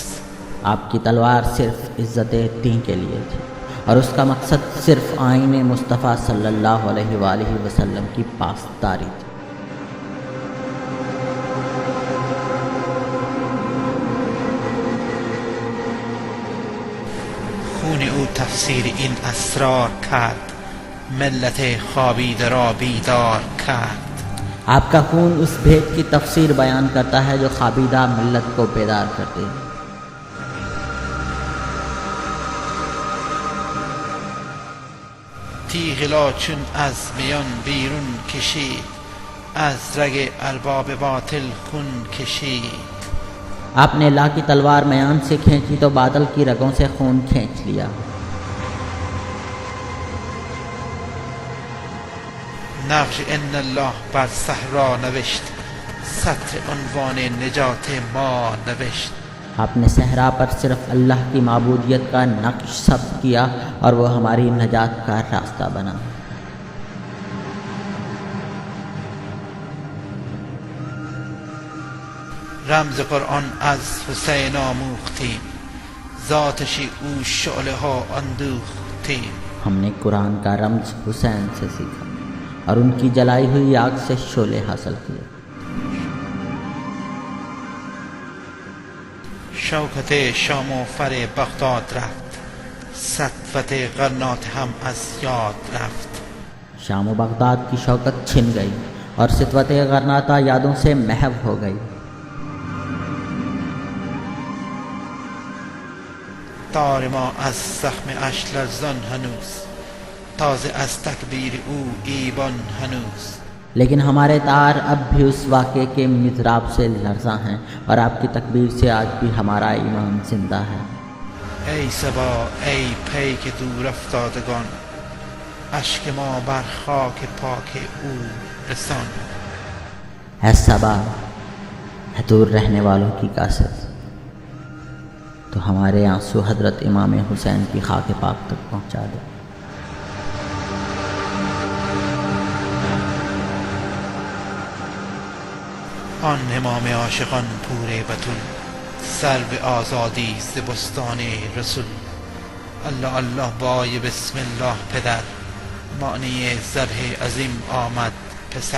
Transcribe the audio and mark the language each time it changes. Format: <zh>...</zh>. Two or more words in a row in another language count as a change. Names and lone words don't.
<ur>آپ کی تلوار صرف عزت دین کے لیے تھی اور اس کا مقصد صرف آئین مصطفیٰ صلی اللہ علیہ وآلہ وسلم کی پاسداری تھی.</ur> <fa>خون او تفسیر این اسرار کرد، ملت خوابیده را بیدار کرد.</fa> <ur>آپ کا خون اس بھید کی تفسیر بیان کرتا ہے جو خوابیدہ ملت کو بیدار کرتے.</ur> <fa>تیغ لا چون از میان بیرون کشید، از رگ ارباب باطل خون کشید.</fa> <ur>آپ نے لا کی تلوار میان سے کھینچی تو بادل کی رگوں سے خون کھینچ لیا.</ur> <fa>نقش ان الله بر صحرا نوشت، سطر عنوان نجات ما نوشت.</fa> <ur>آپ نے صحرا پر صرف اللہ کی معبودیت کا نقش ثبت کیا اور وہ ہماری نجات کا راستہ بنا.</ur> <fa>رمز قرآن از حسین آموختیم، ذاتشی او شعله ها اندوختیم.</fa> <ur>ہم نے قرآن کا رمز حسین سے سیکھا اور ان کی جلائی ہوئی آگ سے شعلے حاصل کیے.</ur> <fa>شوکت شام و فر بغداد رفت، سطوت غرناطه هم از یاد رفت.</fa> <ur>شام و بغداد کی شوکت چھن گئی اور سطوت غرناطہ یادوں سے محو ہو گئی.</ur> <fa>تار ما از زخم اش لرزان هنوز، تازه از تکبیر او ایبان هنوز.</fa> <ur>لیکن ہمارے تار اب بھی اس واقعے کے مضراب سے لرزاں ہیں اور آپ کی تکبیر سے آج بھی ہمارا ایمان زندہ ہے.</ur> <fa>ای صبا ای پیک دور افتادگان، اشک ما بر خاک پاک او رسان.</fa> <ur>اے صبا، ہے دور رہنے والوں کی کاسد، تو ہمارے آنسو حضرت امام حسین کی خاک پاک تک پہنچا دے.</ur> <fa>آن امام عاشقان پور بتول، سر به آزادی ز بستان رسول. الله الله بای بسم الله پدر، معنی ذبح عظیم آمد پسر.</fa>